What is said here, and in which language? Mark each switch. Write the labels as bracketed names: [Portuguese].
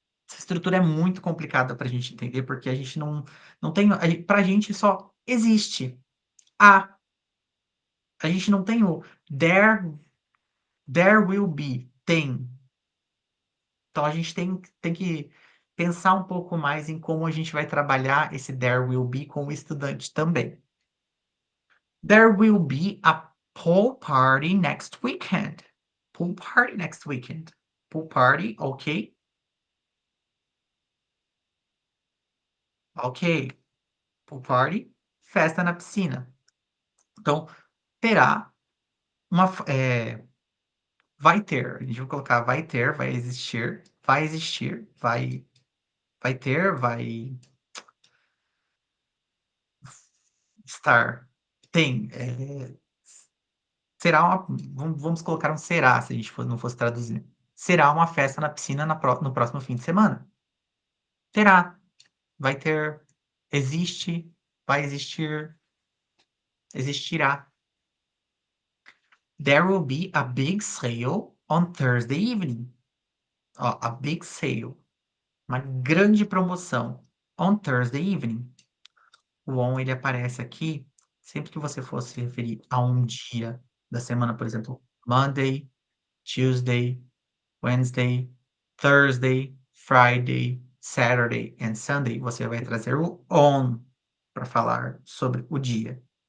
[Portuguese] Essa estrutura é muito complicada para a gente entender, porque a gente não tem, para a gente só existe a. A gente não tem o [English] there will be, [Portuguese] tem. Então a gente tem que pensar um pouco mais em como a gente vai trabalhar esse [English] there will be [Portuguese] com o estudante também. [English] There will be a pool party next weekend. Pool party next weekend. Pool party, ok? [Portuguese] Ok. Pool party, festa na piscina. Então, terá vai ter, a gente vai colocar vai ter, vai existir, vai ter, vai estar, tem, será uma, vamos colocar um será, se a gente não fosse traduzir. Será uma festa na piscina no próximo fim de semana. Terá, vai ter, existe, vai existir, existirá. [English] There will be a big sale on Thursday evening. Ó, a big sale, [Portuguese] uma grande promoção [English] on Thursday evening. [Portuguese] O on ele aparece aqui sempre que você for se referir a um dia da semana, por exemplo, [English] Monday, Tuesday, Wednesday, Thursday, Friday, Saturday and Sunday, [Portuguese] você vai trazer o on para falar sobre o dia.